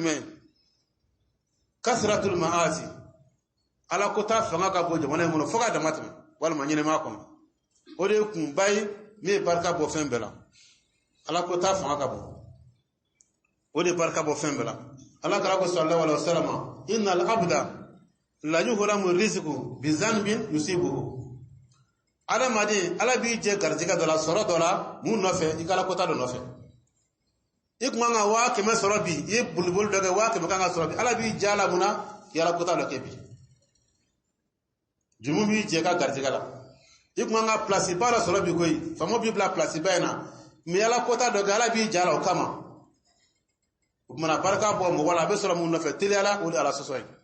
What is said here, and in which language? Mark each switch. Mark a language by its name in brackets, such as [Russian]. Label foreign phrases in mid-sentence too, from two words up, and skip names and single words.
[Bambara] jumɛn ye [Arabic] كثرة المعاصي [Bambara] ala ko ta fanga ka bɔ jamana in kɔnɔ fo ka dama tɛmɛ walima ɲɛnɛmaya kɔnɔ o de ye kunba ye min ye barika bɔ fɛn bɛɛ la ala ko ta fanga ka bɔ o de barika bɔ fɛn bɛɛ la ala kɛra ko [Arabic] صلى الله عليه وسلم إن العبد ليحرم الرزق بذنب يصيبه [Bambara] adamaden ala b'i jɛ garijɛgɛ dɔ la sɔrɔ dɔ la mun nɔfɛ i ka ala ko ta dɔ nɔfɛ i kun kan ka 100 sɔrɔ bi i ye boliboli dɔ kɛ 100 kan ka sɔrɔ bi ala b'i jɛ a la mun na i ala ko ta dɔ kɛ bi jumu b'i jɛ ka garijɛgɛ la i kun kan ka place ba dɔ sɔrɔ bi koyi faama b'i bila place ba in na mais ala ko ta dɔ kɛ ala b'i jɛ a la o kama o kumana barika bɔ mɔgɔ la a bɛ sɔrɔ mun nɔfɛ teliyala o de ala sɔsɔ ye